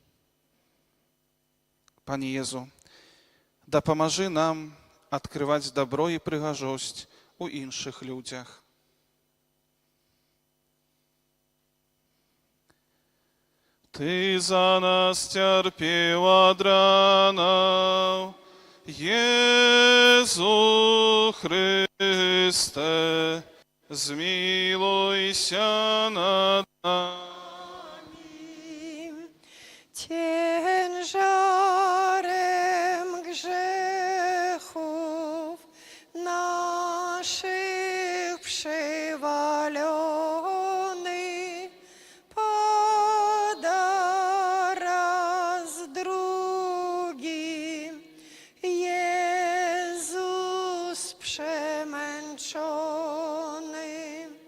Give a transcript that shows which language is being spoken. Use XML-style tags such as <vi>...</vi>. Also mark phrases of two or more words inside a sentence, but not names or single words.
<be>Пане Jezu, дапамажы нам адкрываць дабро і прыгажосць у іншых людзях. Ты за нас цярпеў ад ранаў,</be> <pl>Jezu Chryste, zmiłuj się nad nami. Ciężarem grzechów naszych przywalony pada raz drugi Jezus przemęczony.</pl>